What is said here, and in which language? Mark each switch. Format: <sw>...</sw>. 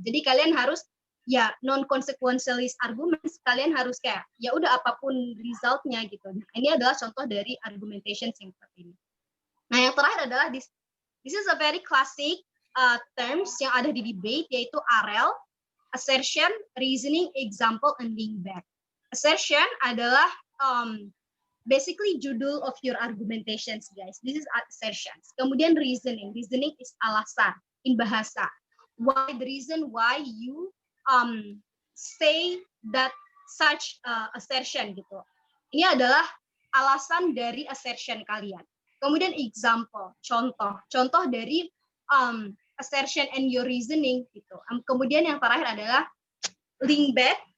<id>Jadi kalian harus ya non-consequentialist arguments, kalian harus kayak ya udah apapun resultnya gitu. Nah, ini adalah contoh dari argumentation yang seperti ini. Nah yang terakhir adalah</id> <en>this is a very classic terms</en> <id>yang ada di debate, yaitu RL.</id> <en>Assertion, reasoning, example, and link back. Assertion</en> <id>adalah</id> <en>basically</en> <id>judul</id> <en>of your argumentations, guys. This is assertions.</en> <id>Kemudian</id> <en>reasoning. Reasoning is alasan in bahasa. Why the reason why you say that such assertion</en> <id>gitu. Ini adalah alasan dari assertion kalian. Kemudian example, contoh dari assertion</id> <en>and your reasoning</en> <id>gitu. Kemudian yang terakhir adalah link back.</id>